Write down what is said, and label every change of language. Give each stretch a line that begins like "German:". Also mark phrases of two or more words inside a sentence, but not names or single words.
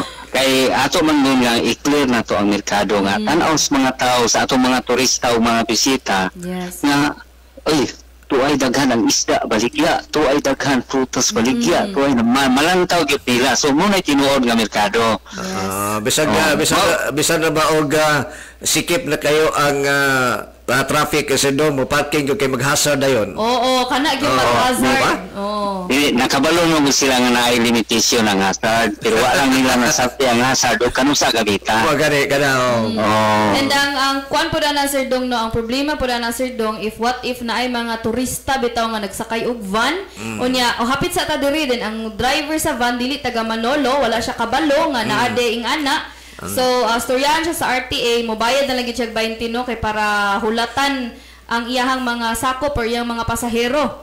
Cebuano: Kay ato man nun nga i-clear na to ang merkado nga tanaw sa mga tao sa atong mga turista o mga bisita Yes. nga oy tuay daghan ang isda baligya, tuay daghan prutas baligya, tuay malantaw gyud nila. So muna tinuod nga merkado. Bisan na ba og sikip na kayo ang traffic
Filipino: kasi doon
Cebuano: mo parking yung kay mag-hazard dayon. Oo, kana gyud mag-hazard. Oo. Nakabalo mo sila nga naay limitation ang hazard pero wala lang nila nasabti ang hazard o kanusa gabita. Gani And ang kuan po na Sir Dong no, ang problema po na Sir Dong if naay mga turista bitaw nga nagsakay og van unya o hapit sa ta diri din ang driver sa van dili taga Manolo, wala siya kabalo nga naade ing ana. So, storyahan siya sa RTA, mobayad na lang siya 20 no, kay para hulatan ang iyahang mga sakop or iyang mga pasahero.